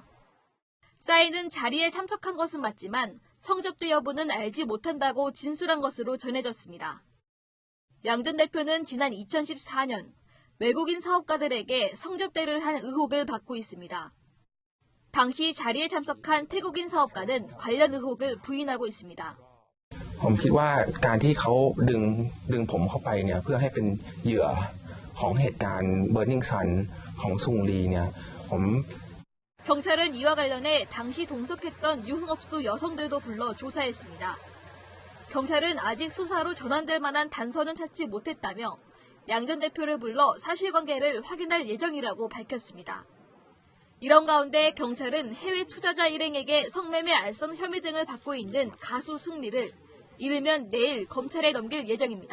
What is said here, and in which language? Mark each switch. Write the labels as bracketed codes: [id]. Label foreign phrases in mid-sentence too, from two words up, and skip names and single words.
[ko] 싸이는 자리에 참석한 것은 맞지만 성접대 여부는 알지 못한다고 진술한 것으로 전해졌습니다. 양 전 대표는 지난 2014년 외국인 사업가들에게 성접대를 한 의혹을 받고 있습니다. 당시 자리에 참석한 태국인 사업가는 관련 의혹을 부인하고 있습니다. [th] ผมคิดว่าการที่เขาดึงผมเข้าไปเนี่ยเพื่อให้เป็นเหยื่อของเหตุการณ์ Burning Sun ของซุงลีเนี่ยผม [ko] 경찰은 이와 관련해 당시 동석했던 유흥업소 여성들도 불러 조사했습니다. 경찰은 아직 수사로 전환될 만한 단서는 찾지 못했다며 양 전 대표를 불러 사실관계를 확인할 예정이라고 밝혔습니다. 이런 가운데 경찰은 해외 투자자 일행에게 성매매 알선 혐의 등을 받고 있는 가수 승리를 이르면 내일 검찰에 넘길 예정입니다.